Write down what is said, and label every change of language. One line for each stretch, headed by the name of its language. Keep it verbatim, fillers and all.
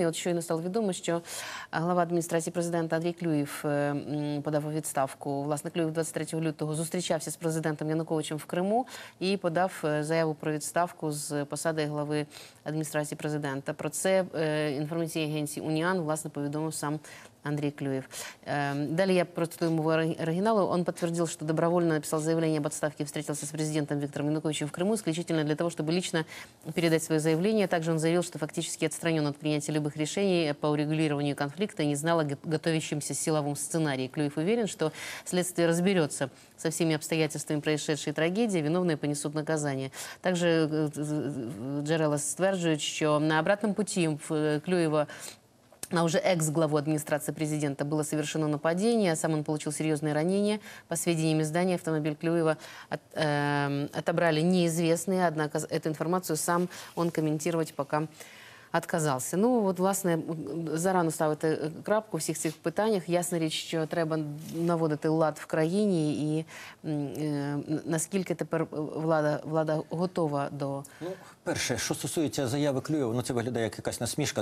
Ukrainian: І от щойно стало відомо, що глава адміністрації президента Андрій Клюєв е, м, подав у відставку. Власне, Клюєв двадцять третього лютого зустрічався з президентом Януковичем в Криму і подав е, заяву про відставку з посади глави адміністрації президента. Про це е, інформаційній агенції УНІАН, власне, повідомив сам Андрей Клюев.
Russian: Эм, Далее я процитую ему ори- оригиналы. Он подтвердил, что добровольно написал заявление об отставке и встретился с президентом Виктором Януковичем в Крыму исключительно для того, чтобы лично передать свое заявление. Также он заявил, что фактически отстранен от принятия любых решений по урегулированию конфликта и не знал о го- готовящемся силовом сценарии. Клюев уверен, что следствие разберется со всеми обстоятельствами происшедшей трагедии, виновные понесут наказание. Также Джерела стверджует, что на обратном пути в- Клюева на уже экс-главу администрации президента было совершено нападение, а сам он получил серьезные ранения. По сведениям издания, автомобиль Клюева от- эм, отобрали неизвестные, однако эту информацию сам он комментировать пока отказався.
Ukrainian: Ну, от, власне, зарано ставити крапку в всіх цих питаннях. Ясна річ, що треба наводити лад в країні і м, е, наскільки тепер влада, влада готова до... Ну, перше, що стосується заяви Клюєва, ну це виглядає як якась насмішка.